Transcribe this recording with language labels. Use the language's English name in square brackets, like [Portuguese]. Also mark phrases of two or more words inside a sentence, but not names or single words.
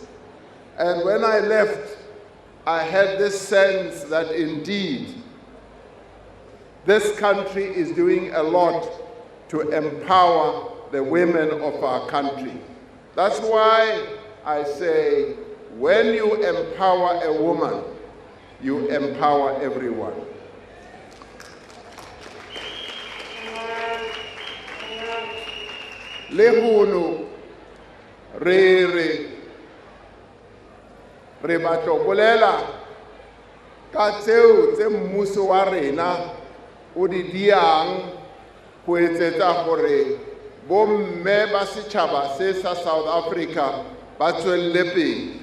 [English] And when I left, I had this sense that indeed, this country is doing a lot to empower the women of our country. That's why I say, when you empower a woman, you empower everyone. [Southern Sotho] Lehono re batlo bolela ka tseo tse mmuso wa rena o di diang go etsetsa gore bomme ba setšhaba se sa South Africa ba tswelle pele.